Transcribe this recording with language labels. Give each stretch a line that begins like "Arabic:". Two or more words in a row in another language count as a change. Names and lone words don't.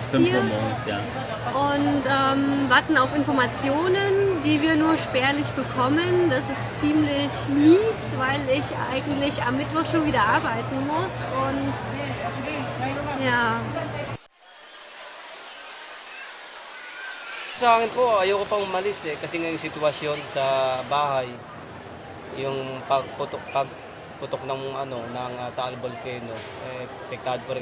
German: 5 hier Uhr morgens, ja. und warten auf Informationen, die wir nur spärlich bekommen. Das ist ziemlich mies, weil ich eigentlich am Mittwoch schon wieder arbeiten muss und ja.
Filipino: Sa akin po, ayoko pang umalis kasi ngayong sitwasyon sa bahay, yung pagputok ng ng Taal volcano, apektado po rin.